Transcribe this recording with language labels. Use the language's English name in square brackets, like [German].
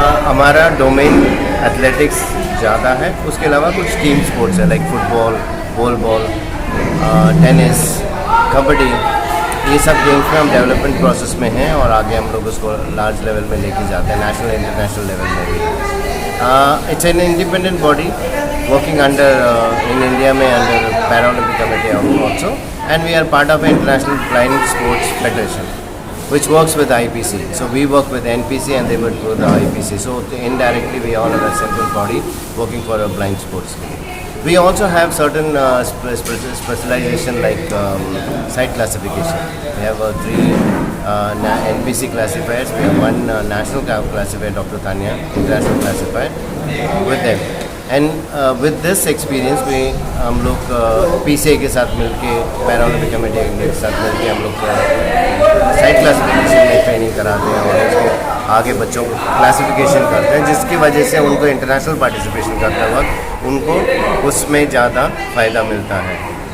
[Hindi] हमारा domain athletics ज़्यादा है, उसके अलावा कुछ टीम स्पोर्ट्स है like football, volleyball, tennis, kabaddi, ये सब गेम्स में हम डेवलपमेंट प्रोसेस में हैं और आगे हम लोग उसको लार्ज लेवल में लेके जाते हैं, नेशनल इंटरनेशनल लेवल में भी। [English] It's an independent body working under in India में under para olympic committee also, and we are part of international blind sports federation which works with IPC. So we work with NPC and they work with the IPC. So indirectly we all are a central body working for a blind sports. We also have certain specialization like site classification. We have three NPC classifiers. We have one national classifier, Dr. Tanya, international classifier, with them. And with this experience, [Hindi] हम लोग PCA के साथ मिलके, Paralympic committee के साथ मिलके हम लोग साइट क्लासिफिकेशन में ट्रेनिंग कराते हैं और उसको आगे बच्चों को क्लासिफिकेशन करते हैं, जिसकी वजह से उनको इंटरनेशनल पार्टिसिपेशन करते वक्त उनको उसमें ज़्यादा फ़ायदा मिलता है।